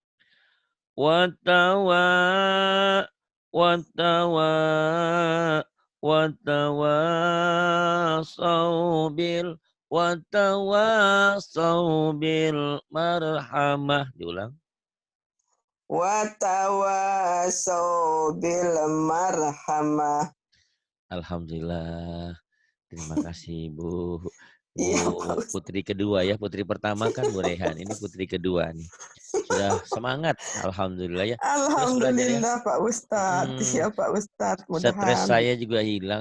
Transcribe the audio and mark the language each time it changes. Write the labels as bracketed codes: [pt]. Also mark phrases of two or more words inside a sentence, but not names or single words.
[ar] وتوا وتوا وتواصوا ب وتواصوا بالمرحمة. [id] Diulang. [ar] وتواصوا بالمرحمة. [id] Alhamdulillah. Terima kasih Bu. Bu Iya Pak Ustaz. putri kedua ya. Putri pertama kan Bu Rehan. Ini putri kedua nih. Sudah semangat. Alhamdulillah ya. Terus belajar ya. Alhamdulillah Pak Ustadz. Hmm, Iya Pak Ustadz. stres Mudahan. saya juga hilang.